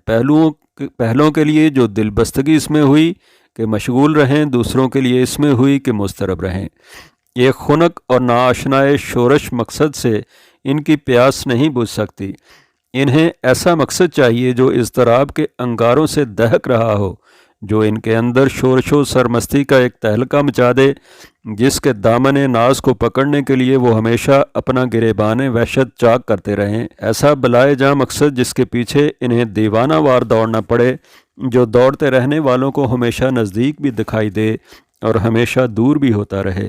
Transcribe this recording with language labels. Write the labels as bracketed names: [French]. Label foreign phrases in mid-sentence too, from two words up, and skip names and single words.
[Urdu] پہلوں کے لیے جو دل بستگی اس میں ہوئی کہ مشغول رہیں، دوسروں کے لیے اس میں ہوئی کہ مضطرب رہیں۔ ایک خنک اور ناآشنائے شورش مقصد سے ان کی پیاس نہیں بجھ سکتی۔ انہیں ایسا مقصد چاہیے جو اضطراب کے انگاروں سے دہک رہا ہو، جو ان کے اندر شورش و سرمستی کا ایک تہلکہ مچا دے، جس کے دامن ناز کو پکڑنے کے لیے وہ ہمیشہ اپنا گریبان وحشت چاک کرتے رہیں۔ ایسا بلائے جاں مقصد جس کے پیچھے انہیں دیوانہ وار دوڑنا پڑے، جو دوڑتے رہنے والوں کو ہمیشہ نزدیک بھی دکھائی دے اور ہمیشہ دور بھی ہوتا رہے۔